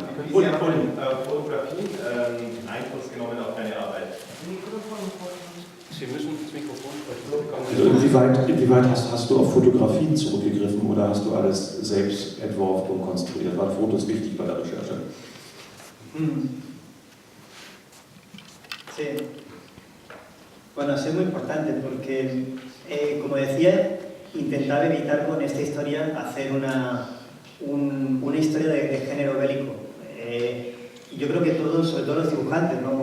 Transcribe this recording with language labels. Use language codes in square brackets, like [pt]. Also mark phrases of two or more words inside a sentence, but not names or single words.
[de] Sie haben Fotografien Einfluss genommen auf deine Arbeit. Sie müssen ins Mikrofon sprechen. Also inwieweit hast du auf Fotografien zurückgegriffen oder hast du alles selbst entworfen und konstruiert? Waren Fotos wichtig bei der Recherche? [es] Sí. Bueno, es muy importante porque, como decía, intentaba evitar con esta historia hacer una historia de género bélico. Yo creo que todos, sobre todo los dibujantes, ¿no?